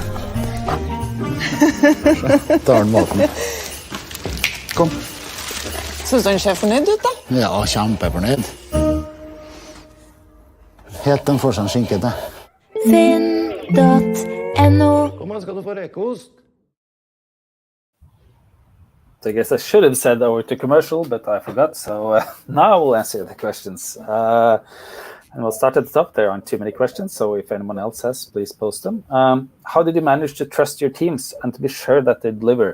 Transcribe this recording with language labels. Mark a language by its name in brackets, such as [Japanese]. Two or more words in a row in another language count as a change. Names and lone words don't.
[Norwegian] Da har den maten. Kom. Synes du han ser fornøyd ut, da? Ja, kjempefornøyd. Helt den får seg en skinke til. FINN.no. Kom an, skal du få rekeost? [English] So I guess I should have said over to commercial, but I forgot. So now we'll answer the questions. And we'll start at the top. There aren't too many questions, so if anyone else has, please post them. How did you manage to trust your teams and to be sure that they deliver?